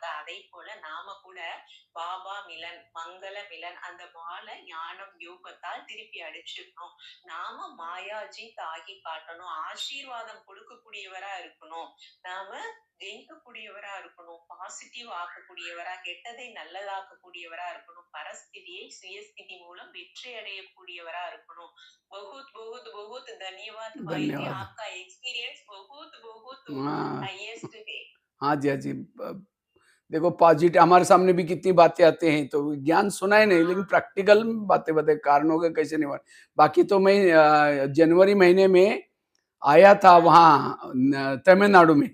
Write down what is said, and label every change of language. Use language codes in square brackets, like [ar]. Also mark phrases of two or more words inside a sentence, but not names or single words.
[ta] அதை போல நாம கூட பாபா மிலன், மங்கள மிலன் அந்த பால ஞானம், யோகத்தால் திருப்பி அடிச்சிடணும். நாம மாயாஜீத் ஆகி காட்டணும். ஆசீர்வாதம் கொடுக்கக்கூடியவரா இருக்கணும். நாம ஜெயிக்கக்கூடியவரா இருக்கணும். பாசிட்டிவ் ஆக்கக்கூடியவரா, கெட்டதை நல்லதாக்கக்கூடியவரா இருக்கணும். பரஸ்திதியை சுயஸ்திதி மூலம் வெற்றி அடையக்கூடியவரா இருக்கணும். [hi] बहुत बहुत बहुत धन्यवाद भाई जी, धन्यवाद। आपका एक्सपीरियंस बहुत बहुत हाँ हाईएस्ट है। हाँ जी, हाँ जी। देखो पॉजिटिव हमारे सामने भी कितनी बातें आते हैं, तो ज्ञान सुना ही नहीं, लेकिन प्रैक्टिकल बातें बताए, कारणों के कैसे नहीं। बाकी तो मैं जनवरी महीने में आया था वहाँ तमिलनाडु में।